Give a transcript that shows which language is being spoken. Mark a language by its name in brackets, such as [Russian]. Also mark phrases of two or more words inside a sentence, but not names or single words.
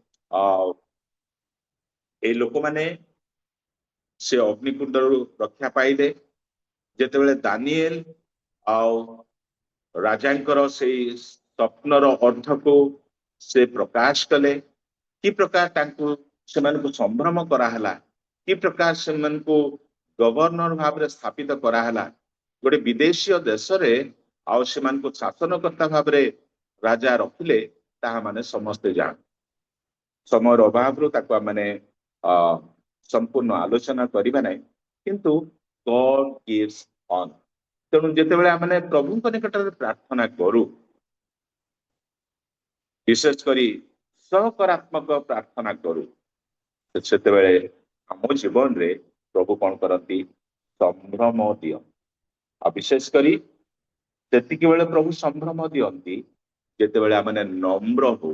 [Odia] এই ଲୋକମାନେ ସେ ଅଗ୍ନିକୁଣ୍ଡରୁ ରକ୍ଷା ପାଇଲେ, ଯେତେବେଳେ ଦାନିଏଲ ଆଉ ରାଜାଙ୍କର ସେଇ ସ୍ୱପ୍ନର ଅର୍ଥକୁ ସେ ପ୍ରକାଶ କଲେ, କି ପ୍ରକାର ତାଙ୍କୁ ସେମାନଙ୍କୁ ସମ୍ଭ୍ରମ କରାହେଲା, କି ପ୍ରକାର ସେମାନଙ୍କୁ ଗଭର୍ଣ୍ଣର ଭାବରେ ସ୍ଥାପିତ କରାହେଲା। ଗୋଟେ ବିଦେଶୀୟ ଦେଶରେ ଆଉ ସେମାନଙ୍କୁ ଶାସନକର୍ତ୍ତା ଭାବରେ ରାଜା ରଖିଲେ, ତାହା ମାନେ ସମସ୍ତେ ଜାଣୁ। ସମୟର ଅଭାବରୁ ତାକୁ ଆମେ ସମ୍ପୂର୍ଣ୍ଣ ଆଲୋଚନା କରିବା ନାହିଁ, କିନ୍ତୁ [English] God gives honor। [Odia] ତେଣୁ ଯେତେବେଳେ ଆମେ ପ୍ରଭୁଙ୍କ ନିକଟରେ ପ୍ରାର୍ଥନା କରୁ, ବିଶେଷ କରି ସକାରାତ୍ମକ ପ୍ରାର୍ଥନା କରୁ, ସେତେବେଳେ ଆମ ଜୀବନରେ ପ୍ରଭୁ କଣ କରନ୍ତି, ସମ୍ଭ୍ରମ ଦିଅନ୍ତି। ଆଉ ବିଶେଷ କରି ସେତିକି ବେଳେ ପ୍ରଭୁ ସମ୍ଭ୍ରମ ଦିଅନ୍ତି ଯେତେବେଳେ ଆମେ ନମ୍ର ହଉ।